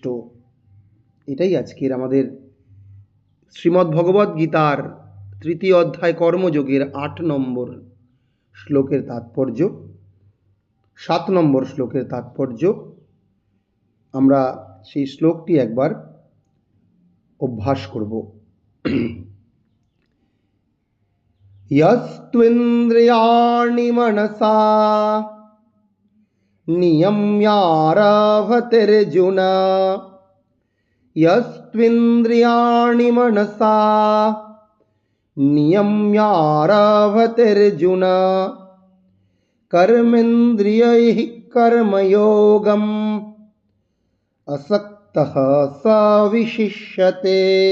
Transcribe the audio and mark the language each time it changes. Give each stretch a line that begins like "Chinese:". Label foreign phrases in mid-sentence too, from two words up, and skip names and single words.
Bangla: এটাই আজকের আমাদের শ্রীমদ্ ভগবদ্ গীতার ৩য় অধ্যায় কর্মযোগের ৮ নম্বর শ্লোকের তাৎপর্য। ৭ নম্বর শ্লোকের তাৎপর্য আমরা সেই শ্লোকটি একবার অভ্যাস করব।
Sanskrit: यस्त्विन्द्रियाणि मनसा नियम्यारभतेऽर्जुन यस्त्विन्द्रियाणि मनसा नियम्यारभतेऽर्जुन कर्मेन्द्रियैः कर्मयोगम् असक्तः स विशिष्यते।